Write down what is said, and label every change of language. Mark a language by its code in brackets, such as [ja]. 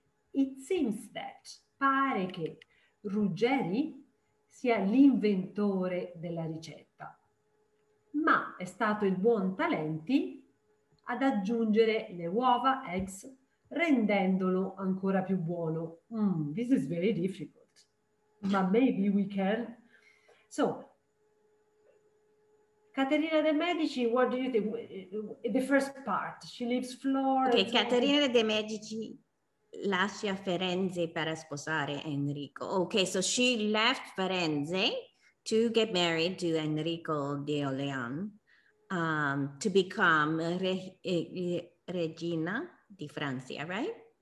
[en] It seems that, [it] pare che Ruggeri sia l'inventore della ricetta, ma è stato il Buontalenti ad aggiungere le uova, eggs, rendendolo ancora più buono. [en] This is very difficult, but maybe we can. So, Caterina de' Medici, what do you think? The first part, she leaves Florence. [it] Ok, Caterina de' Medici lascia Firenze per sposare Enrico. [en] Okay, so she left Firenze to get married to Enrico de Orléans, to become Regina di Francia, right?